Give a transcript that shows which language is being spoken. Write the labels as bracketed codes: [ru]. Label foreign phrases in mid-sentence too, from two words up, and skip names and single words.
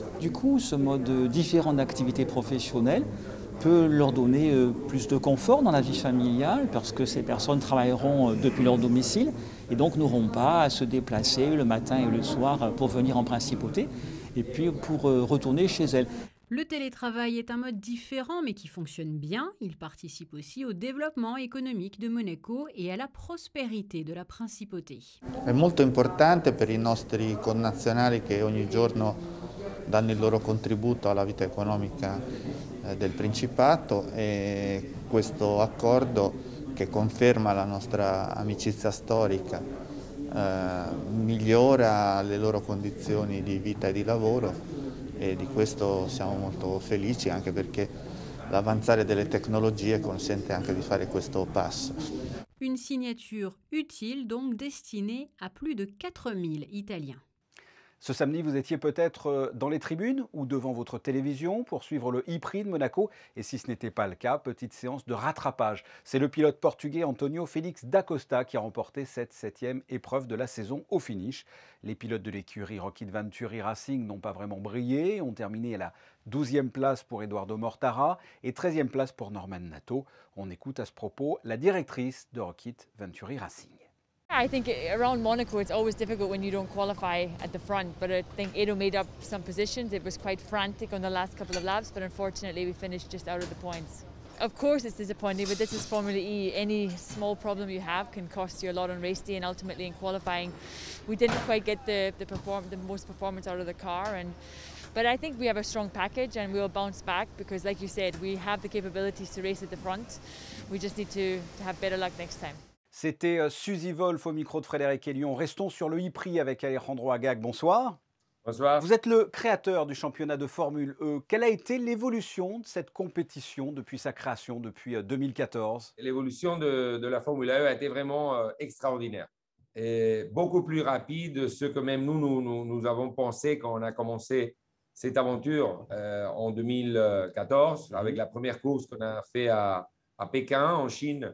[fr] Du coup, ce mode différent d'activité professionnelle peut leur donner plus de confort dans la vie familiale parce que ces personnes travailleront depuis leur domicile et donc n'auront pas à se déplacer le matin et le soir pour venir en principauté et puis pour retourner chez elles. Le télétravail est un mode différent mais qui fonctionne bien. Il participe aussi au développement économique de Monaco et à la prospérité de la principauté. [it] È molto importante per i nostri connazionali che ogni giorno danno il loro contributo alla vita economica del Principato e questo accordo che conferma la nostra amicizia storica migliora le loro condizioni di vita e di lavoro e di questo siamo molto felici anche perché l'avanzare delle tecnologie consente anche di fare questo passo. [fr] Une signature utile donc destinée à plus de 4000 Italiens. Ce samedi, vous étiez peut-être dans les tribunes ou devant votre télévision pour suivre le e-prix de Monaco. Et si ce n'était pas le cas, petite séance de rattrapage. C'est le pilote portugais Antonio Félix d'Acosta qui a remporté cette 7e épreuve de la saison au finish. Les pilotes de l'écurie Rocket Venturi Racing n'ont pas vraiment brillé, ont terminé à la 12e place pour Eduardo Mortara et 13e place pour Norman Nato. On écoute à ce propos la directrice de Rocket Venturi Racing. [en] I think around Monaco it's always difficult when you don't qualify at the front, but I think Edo made up some positions. It was quite frantic on the last couple of laps, but unfortunately we finished just out of the points. Of course it's disappointing, but this is Formula E. Any small problem you have can cost you a lot on race day and ultimately in qualifying. We didn't quite get the most performance out of the car, but I think we have a strong package and we'll bounce back because like you said, we have the capabilities to race at the front. We just need to have better luck next time. [fr] C'était Suzy Wolf au micro de Frédéric Elion. Restons sur le e-prix avec Alejandro Agag. Bonsoir. Bonsoir. Vous êtes le créateur du championnat de Formule E. Quelle a été l'évolution de cette compétition depuis sa création, depuis 2014? L'évolution de la Formule E a été vraiment extraordinaire et beaucoup plus rapide de ce que même nous avons pensé quand on a commencé cette aventure en 2014 avec la première course qu'on a fait à Pékin, en Chine.